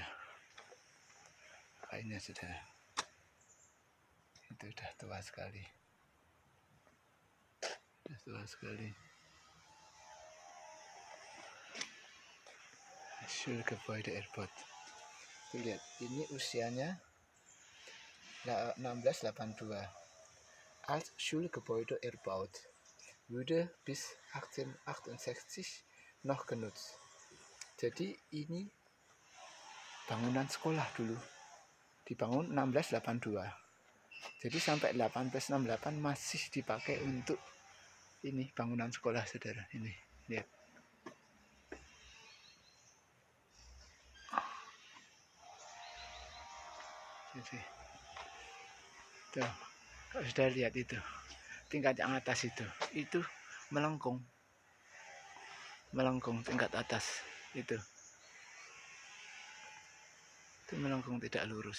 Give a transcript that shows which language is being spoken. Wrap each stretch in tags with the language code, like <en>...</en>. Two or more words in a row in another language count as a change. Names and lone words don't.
<id>Kayunya saudara. Itu udah tua sekali. Udah tua sekali.</id> <de>Schulgebäude Airport.</de> <id>Lihat, ini usianya 1682.</id> <de>Als Schulgebäude erbaut, wurde bis 1868 noch genutzt.</de> <id>Jadi ini bangunan sekolah dulu, dibangun 1682. Jadi sampai 1868 masih dipakai untuk ini bangunan sekolah, saudara. Ini lihat. Jadi, tuh, kalau sudah lihat itu tingkat yang atas itu melengkung tingkat atas itu melengkung, tidak lurus.</id>